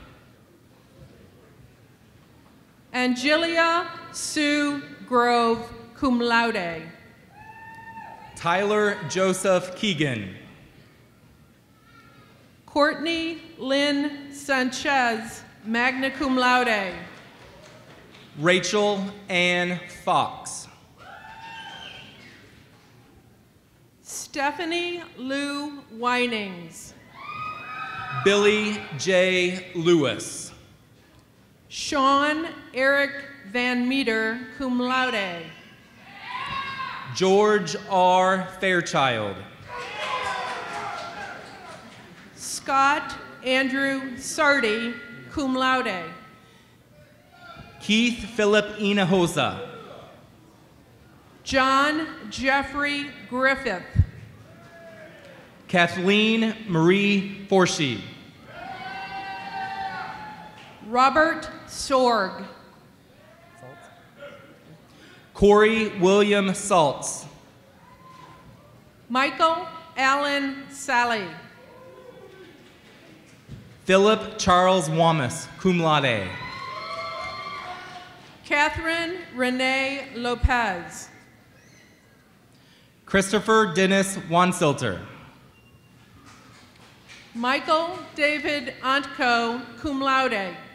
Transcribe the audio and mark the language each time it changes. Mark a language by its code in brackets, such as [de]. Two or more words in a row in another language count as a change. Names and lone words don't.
[en] Angelia Sue Grove, [la] cum laude. [en] Tyler Joseph Keegan. Courtney Lynn Sanchez, [la] magna cum laude. [en] Rachel Ann Fox. Stephanie Lou Winings. Billy J. Lewis. Sean Eric Van Meter, [la] cum laude. [en] George R. Fairchild. Scott Andrew Sardi, [la] cum laude. [en] Keith Philip Inahosa. John Jeffrey Griffith. Kathleen Marie Forshee. Robert Sorg. Corey William Saltz. Michael Allen Sally. Philip Charles Wamas, [la] cum laude. [en] Catherine Renee Lopez. Christopher Dennis Wansilter. Michael David Antco, [la] cum laude.